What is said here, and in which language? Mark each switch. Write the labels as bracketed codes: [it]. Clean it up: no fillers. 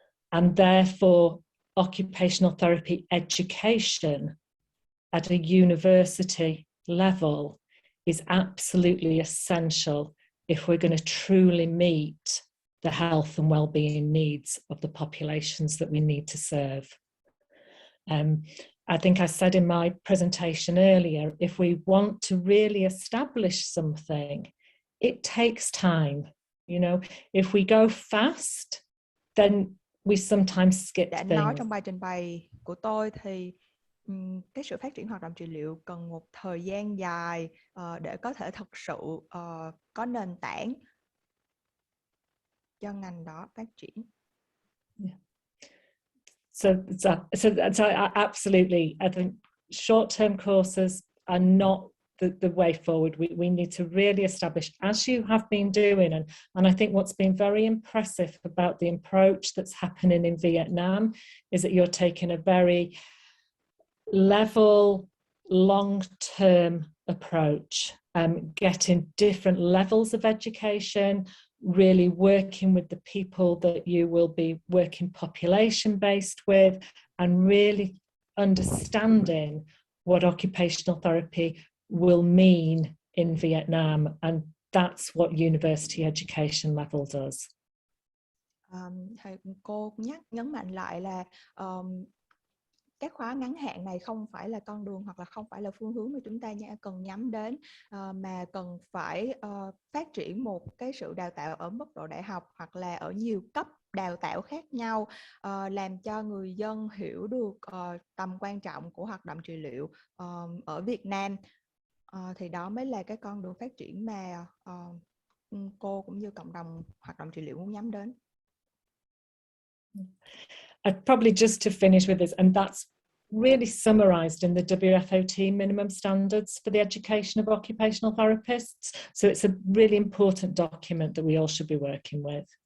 [en] And therefore, occupational therapy education at a university level is absolutely essential if we're going to truly meet the health and well-being needs of the populations that we need to serve. I think I said in my presentation earlier, if we want to really establish something, it takes time. You know, if we go fast, then we sometimes skip [vi] Đã [en] things. [vi] nói trong bài trình bày của tôi thì cái sự phát triển hoạt động trị liệu cần một thời gian dài để có thể thực sự có nền tảng cho ngành đó phát triển. [en] Yeah. So absolutely, I think short-term courses are not the way forward. We need to really establish, as you have been doing, and I think what's been very impressive about the approach that's happening in Vietnam is that you're taking a very level, long-term approach, getting different levels of education, really working with the people that you will be working population-based with, and really understanding what occupational therapy will mean in Vietnam. And that's what university education level does. [vi] Thầy cô nhấn mạnh lại là các khóa ngắn hạn này không phải là con đường hoặc là không phải là phương hướng mà chúng ta cần nhắm đến, mà cần phải phát triển một cái sự đào tạo ở mức độ đại học hoặc là ở nhiều cấp đào tạo khác nhau, làm cho người dân hiểu được tầm quan trọng của hoạt động trị liệu ở Việt Nam, thì đó mới là cái con đường phát triển mà cô cũng như cộng đồng hoạt động trị liệu muốn nhắm đến. [en] Probably just to finish with this, and that's really summarised in the WFOT minimum standards for the education of occupational therapists. So it's a really important document that we all should be working with.